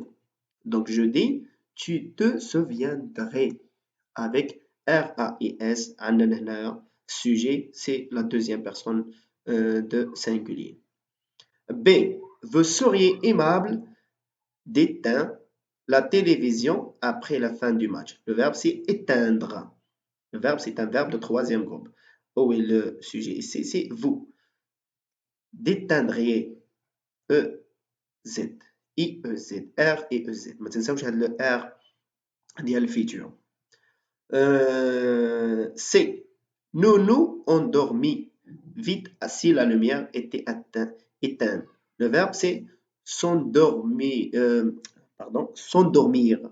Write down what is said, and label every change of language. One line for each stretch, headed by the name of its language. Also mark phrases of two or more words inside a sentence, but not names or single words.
French: Donc je dis tu te souviendrais avec RAIS
Arabic: عندنا هنايا
French: Sujet, c'est la deuxième personne de singulier. B. Vous seriez aimable d'éteindre la télévision après la fin du match. Le verbe, c'est éteindre. Le verbe, c'est un verbe de troisième groupe. O est le sujet ici, c'est vous. D'éteindriez. E-Z. I-E-Z. R et E-Z.
Arabic: ما تنساوش هذا
French: le R
Arabic: ديال الفيتور.
French: C. Nous nous endormis vite si la lumière était éteinte. Le verbe, c'est s'endormir. S'endormir.